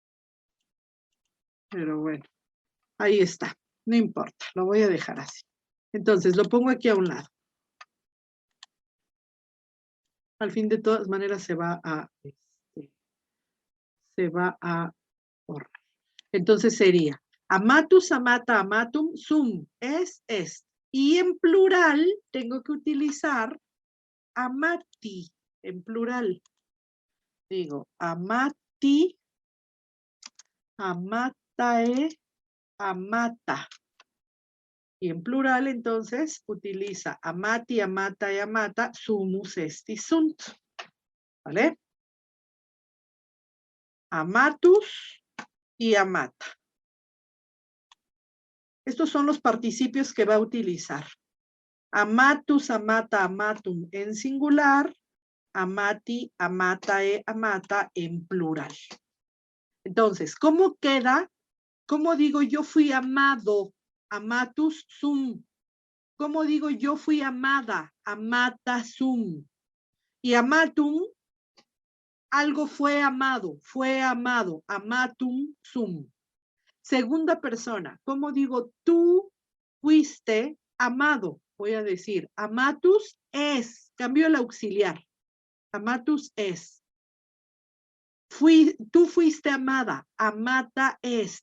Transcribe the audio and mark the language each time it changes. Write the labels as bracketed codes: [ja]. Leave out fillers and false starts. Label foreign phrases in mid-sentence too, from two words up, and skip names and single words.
[es] Pero bueno, ahí está. No importa, lo voy a dejar así. Entonces, lo pongo aquí a un lado. Al fin, de todas maneras, se va a borrar. Entonces sería [la] amatus, amata, amatum, sum, es. [es] Y en plural tengo que utilizar amati, en plural. [la] Digo, amati, amatae, amata. [es] Y en plural, entonces, utiliza [la] amati, amata [es] y amata, [la] sumus esti sunt. [es] ¿Vale? Amatus y amata. Estos son los participios que va a utilizar. [la] Amatus, amata, amatum [es] en singular, [la] amati, amatae, amata [es] en plural. Entonces, ¿cómo queda? ¿Cómo digo yo fui amado? [la] Amatus sum. [es] ¿Cómo digo yo fui amada? [la] Amata sum. [es] Y amatum, algo fue amado, [la] amatum sum. [es] Segunda persona, ¿cómo digo tú fuiste amado? Voy a decir, [la] amatus es, [es] cambio el auxiliar, [la] amatus es. [es] Tú fuiste amada, [la] amata est.